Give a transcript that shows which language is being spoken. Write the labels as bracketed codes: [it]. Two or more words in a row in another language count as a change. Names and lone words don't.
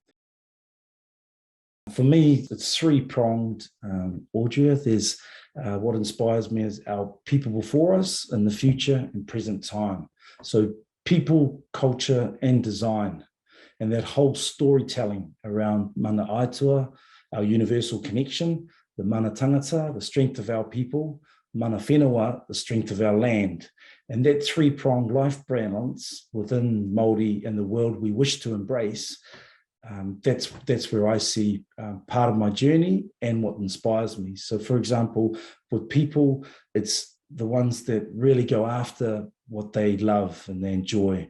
[en] For me, it's three-pronged Audrea. There's what inspires me is our people before us in the future and present time. So people, culture, and design, and that whole storytelling around [mi] mana aitua, [en] our universal connection, the [mi] mana tangata, [en] the strength of our people, [mi] mana whenua, [en] the strength of our land. And that three-pronged life balance within Māori and the world we wish to embrace, that's where I see part of my journey and what inspires me. So for example, with people, it's the ones that really go after what they love and they enjoy.